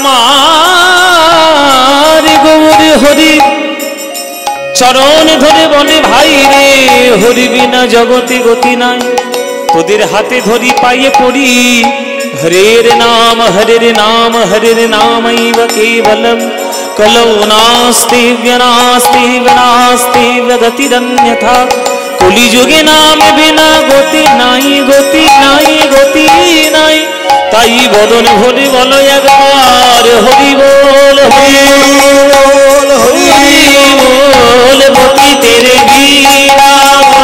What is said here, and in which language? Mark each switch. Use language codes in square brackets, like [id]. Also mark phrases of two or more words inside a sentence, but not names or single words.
[bn] আমার গৌর হরি চরণ ধরে বলে, ভাই রে হরি বিনা জগতে গতি নাই, তোদের হাতে ধরি পাইয়ে পড়ি, [sa] হরের নাম হরের নাম হরের নামৈব কেবলম, কলৌ নাস্তি নাস্তি নাস্তি গতিরন্যথা। [bn] কলিযুগে নাম বিনা গতি নাই, গতি নাই, গতি নাই। তাই বদন ভরে বলো একবার হরি বল, হরি বল, হরি বল। পতিতের বিলাবল,